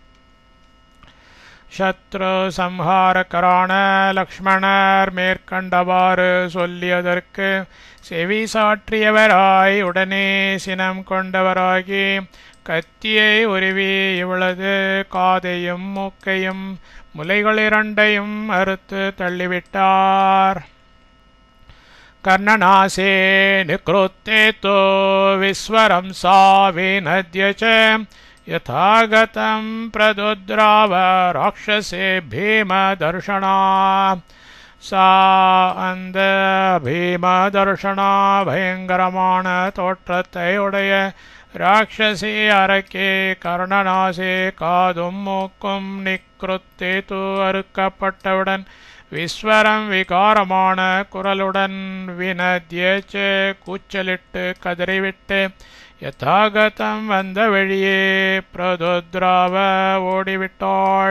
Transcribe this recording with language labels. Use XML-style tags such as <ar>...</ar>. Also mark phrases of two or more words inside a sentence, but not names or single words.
<ta>சத்ரு சம்ஹாரகரான லக்ஷ்மணர் மேற்கண்டவாறு சொல்லியதற்கு செவி சாற்றியவராய் உடனே சினம் கொண்டவராகி கத்தியை உருவி இவளது காதையும் மூக்கையும் முலைகள் இரண்டையும் அறுத்து தள்ளிவிட்டார்.</ta> <sa>कर्णनासे निकृत्ते तो विस्वरं सा विनद्य च यथागतं प्रदुद्राव राक्षसे भीमदर्शना सा</sa> <ta>அந்த பீமதர்ஷனா பயங்கரமான தோற்றத்தை உடைய ராட்சசி அரக்கே கர்ணநாசே காதும் மூக்கும்</ta> <sa>निकृत्ते तु</sa> <ta>அறுக்கப்பட்டவுடன் விஸ்வரம் விகாரமான குரலுடன் வினத்யேச்ச கூச்சலிட்டு கதறிவிட்டு யதாகதம் வந்த வழியே பிரதுத்ராவ ஓடிவிட்டாள்.</ta>